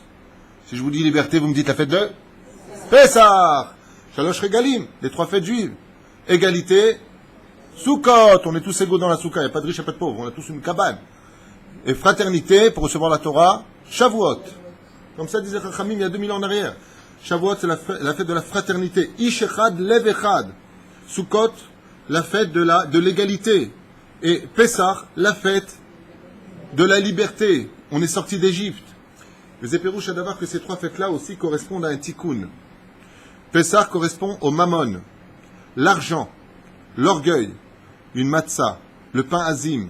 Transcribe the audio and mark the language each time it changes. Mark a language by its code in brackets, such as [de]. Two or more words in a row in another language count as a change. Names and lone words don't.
[fr] Si je vous dis liberté, vous me dites la fête de Pessah, [he] שלוש רגלים, [fr] les trois fêtes juives. Égalité, Sukkot, on est tous égaux dans la Soukha, il n'y a pas de riches, il n'y a pas de pauvres, on a tous une cabane. Et fraternité, pour recevoir la Torah, Shavuot. Comme ça disait Chachamim il y a 2000 ans en arrière. Shavuot, c'est la fête de la fraternité. [he] איש אחד, לב אחד. [fr] Sukkot, la fête de l'égalité. Et Pessah, la fête de la liberté. On est sorti d'Égypte. Les Éperouches à d'avoir que ces trois fêtes-là aussi correspondent à un tikkun. Pessah correspond au mammon, l'argent, l'orgueil, une matzah, le pain azim.